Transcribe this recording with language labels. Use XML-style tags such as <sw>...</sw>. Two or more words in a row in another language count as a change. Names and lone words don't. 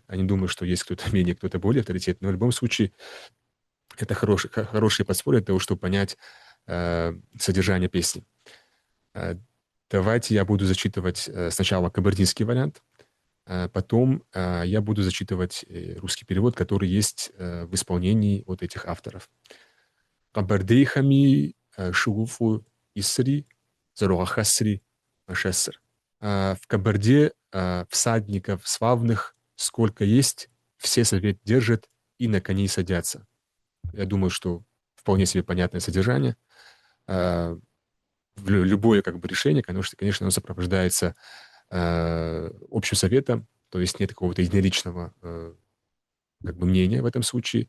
<ru>Я не думаю, что есть кто-то менее, кто-то более авторитетный. Но в любом случае, это хорошее подспорье для того, чтобы понять содержание песни. Давайте я буду зачитывать сначала кабардинский вариант, потом я буду зачитывать русский перевод, который есть в исполнении вот этих авторов.</ru> <kbd>Кабардейхами шугуфу исри зарухасри машеср.</kbd> <ru>В Кабарде всадников славных сколько есть, все совет держат и на коней садятся. Я думаю, что вполне себе понятное содержание. Любое как бы решение, конечно, оно сопровождается общим советом, то есть нет какого-то единоличного как бы мнения в этом случае.</ru>